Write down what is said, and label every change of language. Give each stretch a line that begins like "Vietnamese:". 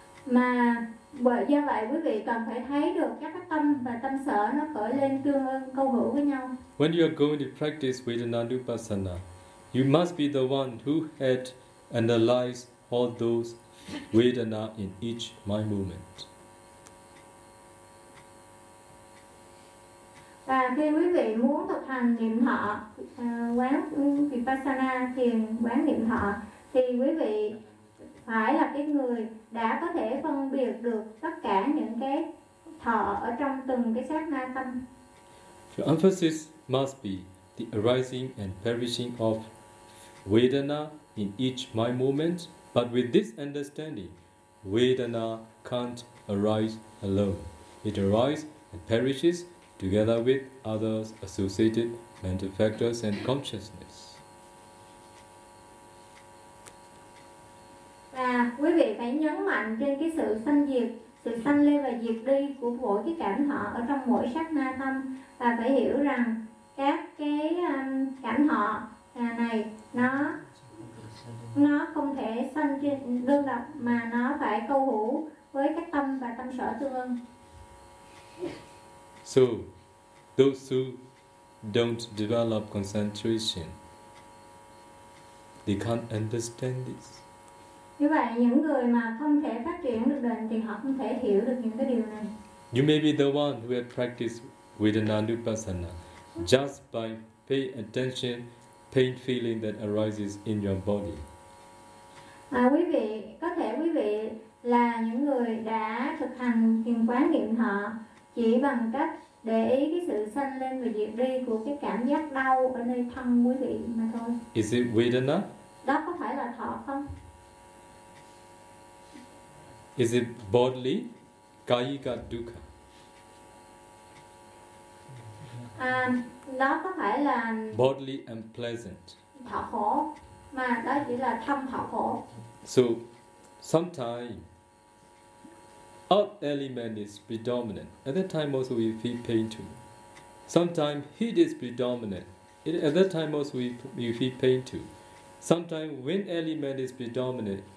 Vietnamese: Mà bởi do vậy quý vị cần phải thấy được các cái tâm và tâm sở nó khởi lên tương ưng câu hữu với nhau.
English: When you are going to practice Vedananupassana, you must be the one who had analyzed all those Vedana in each mind moment.
Vietnamese: Và khi quý vị muốn thực hành niệm thọ, quán Vipassana, thiền quán niệm thọ, thì quý vị phải là cái người đã có thể phân biệt được tất cả những cái thọ ở trong từng cái sát na tâm.
English: The emphasis must be the arising and perishing of Vedana in each mind moment, but with this understanding, Vedana can't arise alone. It arises and perishes together with other associated mental factors and consciousness.
Vietnamese: Và quý vị phải nhấn mạnh trên cái sự sanh diệt, sự sanh lên và diệt đi của mỗi cái cảm thọ ở trong mỗi sát na tâm, và phải hiểu rằng các cái cảm thọ này nó không thể sanh trên đơn độc mà nó phải câu hữu với các tâm và tâm sở tương ưng.
English: So those who don't develop concentration, they can't understand this.
Vietnamese: Như vậy những người mà không thể phát triển được định thì họ không thể hiểu được những cái điều này.
English: You may be the one who have practiced Vedananupassana just by paying attention pain feeling that arises in your body.
Vietnamese: Quý vị có thể quý vị là những người đã thực hành thiền quán niệm thọ chỉ bằng cách để ý cái sự sanh lên và diệt đi của cái cảm giác đau ở nơi thân quý vị mà thôi.
English: Is it Vedana?
Vietnamese: Đó có phải là thọ không?
English: Is it bodily? Kayika dukkha.
Vietnamese: Đó có phải là
English: bodily unpleasant.
Vietnamese: Thọ khổ, mà đó chỉ là thân thọ khổ.
English: So, sometimes earth element is predominant. At that time also we feel pain too. Sometimes heat is predominant. At that time also we feel pain too. Sometimes wind element is predominant.